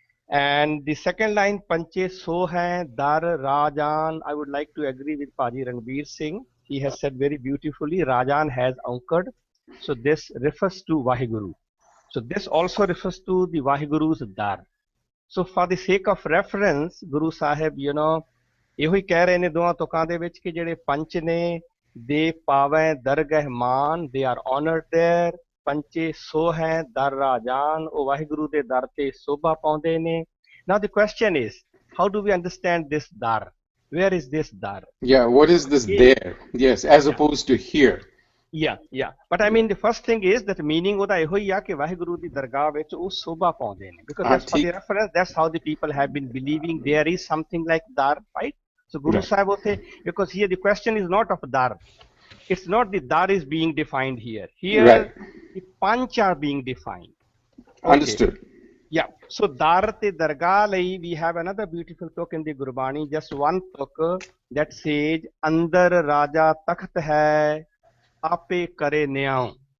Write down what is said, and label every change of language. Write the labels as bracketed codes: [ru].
[en] And the second line, Panche Sohe Dar Rajan, I would like to agree with Paji Ranveer Singh. He has said very beautifully, Rajan has anchored. So this refers to Vaheguru. So this also refers to the Vaheguru's Dar. So for the sake of reference, Guru Sahib, you know, [pa] ਇਹੋ ਹੀ ਕਹਿ ਰਹੇ ਨੇ ਦੋਵਾਂ ਤੁਕਾਂ ਦੇ ਵਿੱਚ ਕਿ ਜਿਹੜੇ ਪੰਚ ਨੇ ਦੇ ਪਾਵੇਂ ਦਰਗਹਿ ਮਾਨ, [en] they are honored there. [pa] ਪੰਚੇ ਸੋ ਹੈ ਦਰ ਰਾਜਾਨ, ਉਹ ਵਾਹਿਗੁਰੂ ਦੇ ਦਰ ਤੇ ਸੋਭਾ ਪਾਉਂਦੇ ਨੇ. [en] Now the question is, how do we understand this dar? Where is this dar? Yeah, what is this there? Yes, as opposed to here. Yeah. But I mean, the first thing is that meaning [pa] ਉਹਦਾ ਇਹੋ ਹੀ ਆ ਕਿ ਵਾਹਿਗੁਰੂ ਦੀ ਦਰਗਾਹ ਵਿੱਚ ਉਹ ਸੋਭਾ ਪਾਉਂਦੇ ਨੇ. [en] Because that's for the reference, that's how the people have been believing there is something like dar, right? So Guru Sahib will say, because here the question is not of dar. It's not the dar is being defined here. Here, the panch are being defined. Okay. Understood. Yeah. So [pa] dar te dargah lai, [en] we have another beautiful tuk in the Gurbani, just one tuk that says, [pa] Andar Raja Takht hai, ape kare nyaun.